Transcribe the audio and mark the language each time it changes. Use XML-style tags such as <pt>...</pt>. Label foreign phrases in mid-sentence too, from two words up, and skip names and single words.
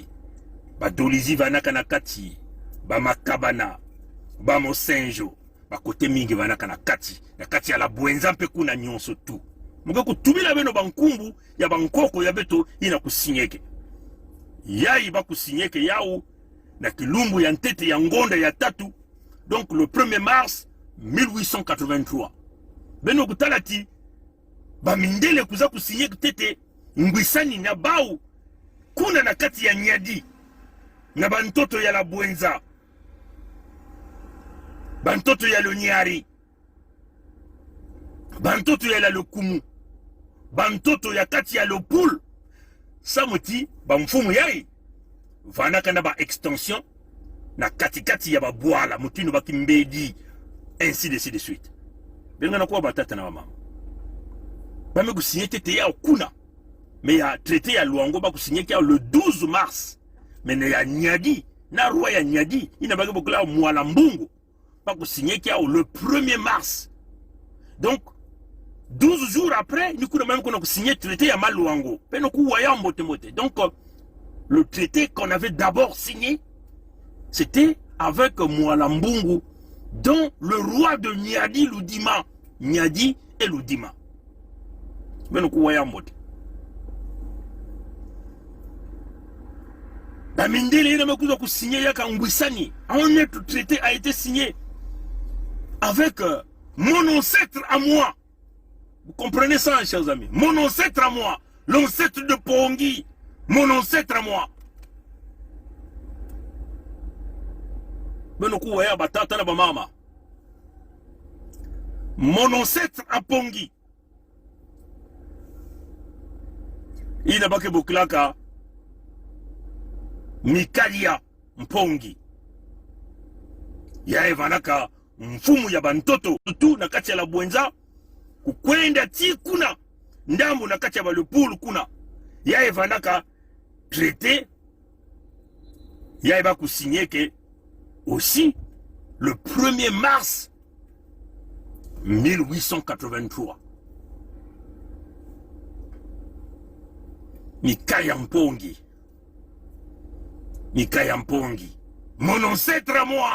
<mkw>Ba dolizi vana kana kati, ba makabana, ba mosenjo, ba kote mingi vana kana kati, na kati ya la bwenza mpe kuna nyonso tu. Muga kutumila beno bankumbu ya bankoko ya beto ina kusinyeke. Yai ba kusinyeke yao na kilumbu ya ntete ya ngonda ya tatu.</mkw> <fr>Donc le 1er mars 1883.</fr> <mkw>Beno kutalati ba mindele kuza kusinyeke tete ngwisani na bau kuna na kati ya Nyadi na bantoto ya la bwenza, bantoto ya Lonyari, bantoto ya la Lokumu, bantoto ya kati ya Lopul. Samuti bamfumu yai vanaka na ba extension na kati ya babwala mutino bakimbedi,</mkw> <fr>ainsi de suite.</fr> <mkw>Benga na kwa batata na mama bame kusinye tete ya kuna, mais ya traité ya Luango ba kusinye kia</mkw> <fr>le 12 mars.</fr> <mkw>Mais ya Nyadi na roi ya Nyadi ina bagi bokula mwala mbungu ba kusinye kia</mkw> <fr>le 1er mars. Donc 12 jours après</fr> <mkw>ni kuna</mkw> <fr>même qu'on a signé traité</fr> <mkw>ya Maluango peno ku waya mbote mbote.</mkw> <fr>Donc le traité qu'on avait d'abord signé, c'était avec mwala mbungu, dont le roi de Nyadi Ludima, Nyadi et Ludima.</fr> <mkw>Peno ku waya mbote. Bamindele ina mekuza kusigner yaka ngwisani.</mkw> <fr>Un autre traité a été signé avec mon ancêtre à moi. Vous comprenez ça, chers amis? Mon ancêtre à moi, l'ancêtre de Pongi, mon ancêtre à moi.</fr> <mkw>Benoku waya batata na bamama.</mkw> <fr>Mon ancêtre à Pongi.</fr> <mkw>Ina bake buklaka Mikalia Mpongi. Ya evanaka mfumu ya bantoto tu na kati ya la bwenza kukwenda ti kuna ndambo na kati ya balupulu kuna. Ya evanaka traité ya eba kusigneke</mkw> <fr>aussi le 1er mars 1883.</fr> <mkw>Mikaya Mpongi. Mikaya Mpongi.</mkw> <fr>Mon ancêtre à moi.</fr>